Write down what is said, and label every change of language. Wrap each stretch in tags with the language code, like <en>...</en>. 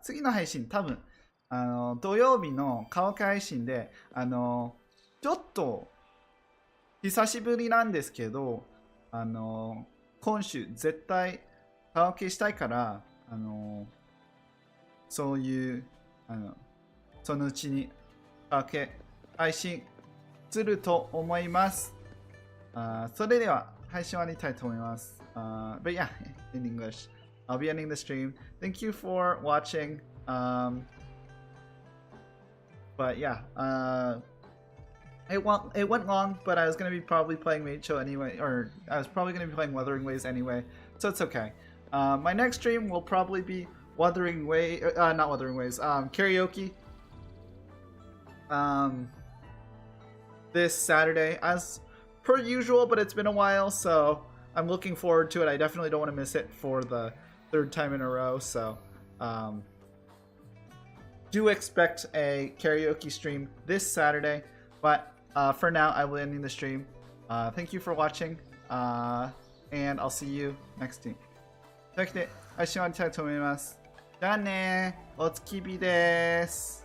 <ja>次の配信多分土曜日のカラオケ配信でちょっと久しぶりなんですけど今週絶対カラオケしたいからそういうそのうちにカラオケ配信すると思います。それでは配信終わりたいと思います。</ja> <en>But yeah, in English, I'll be ending the stream. Thank you for watching. But yeah, it went long, but I was going to be probably playing Mate anyway, or I was probably going to be playing Wuthering Waves anyway, so it's okay. My next stream will probably be Wuthering Waves, not Wuthering Waves, karaoke. This Saturday, as per usual, but it's been a while, so I'm looking forward to it. I definitely don't want to miss it for the third time in a row, so do expect a karaoke stream this Saturday, but for now I will be ending the stream. Thank you for watching, and I'll see you next time.</en> <ja>というわけで配信終わりたいと思います。じゃあねー、おつきびです。</ja>